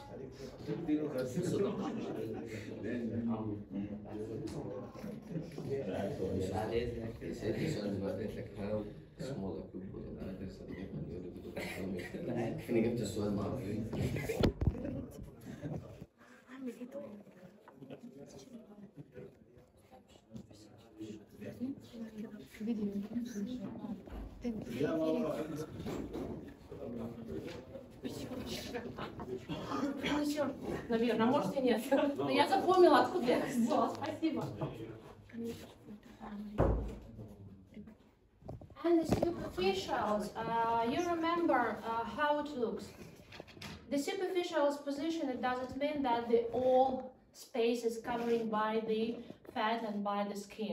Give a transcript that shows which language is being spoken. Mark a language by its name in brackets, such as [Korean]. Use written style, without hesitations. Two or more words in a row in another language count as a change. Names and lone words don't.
[Arabic] أنا جبت السؤال ما أعرف أعمل إيه طيب؟ فيديو [Russian] Наверное, может и нет. Но я запомнила, откуда я их взяла. Спасибо. [English] And the superficials, you remember how it looks. The superficial's position, it doesn't mean that the all space is covered by the fat and by the skin.